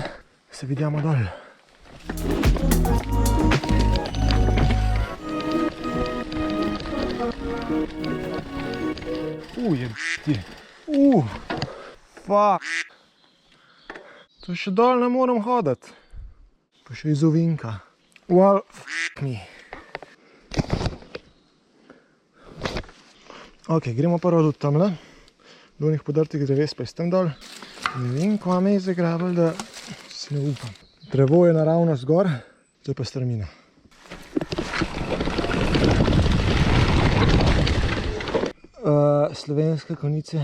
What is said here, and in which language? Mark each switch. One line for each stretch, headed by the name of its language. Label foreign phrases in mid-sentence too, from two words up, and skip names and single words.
Slovenian: Se vidimo dol. Jebšti. Fuck. To še dol ne moram hoditi. Pa še iz ovinka.
English: Well, fuck me.
Slovenian: Ok, gremo prvo do tamle. Do onih podrtih dreves pa iz tam dol. Ne vem, kva me je zagrabili, da si ne upam. Drevo je naravno zgor, to je pa strmina. Slovenske konice.